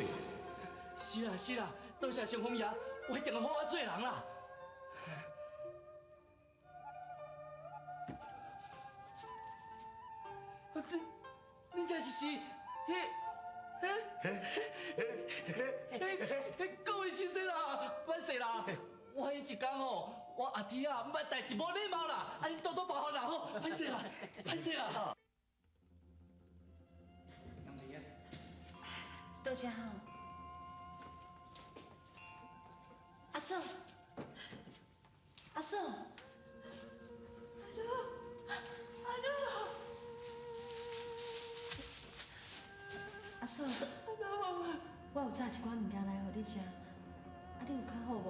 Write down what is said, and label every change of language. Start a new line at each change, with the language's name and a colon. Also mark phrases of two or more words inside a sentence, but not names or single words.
Min Nan Chinese: 是啦，多谢成风爷，我一定要好好做人啦。你这是各位先生啦，歹势啦，我迄一天哦，我阿弟啊，毋捌代志无礼貌啦，你多多包涵啦吼，歹势啦。多谢吼。阿嫂，阿嫂，阿嫂，我有炸一寡物件来互你食，你有较好无？